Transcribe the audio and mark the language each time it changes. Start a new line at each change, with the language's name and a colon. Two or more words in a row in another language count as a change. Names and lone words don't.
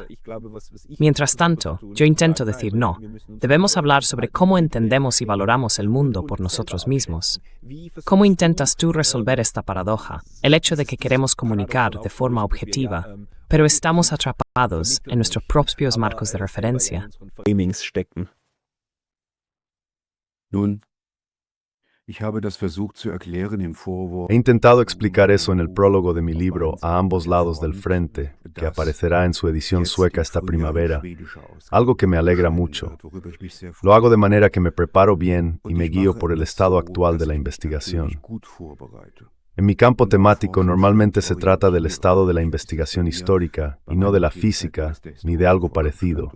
Spanish: Mientras tanto, yo intento decir no. Debemos hablar sobre cómo entendemos y valoramos el mundo por nosotros mismos. ¿Cómo intentas tú resolver esta paradoja? El hecho de que queremos comunicar de forma objetiva, pero estamos atrapados en nuestros propios marcos de referencia.
German: Nun, ich habe das versucht zu erklären im Vorwort.
Spanish: He intentado explicar eso en el prólogo de mi libro A ambos lados del frente, que aparecerá en su edición sueca esta primavera, algo que me alegra mucho. Lo hago de manera que me preparo bien y me guío por el estado actual de la investigación. En mi campo temático normalmente se trata del estado de la investigación histórica y no de la física ni de algo parecido.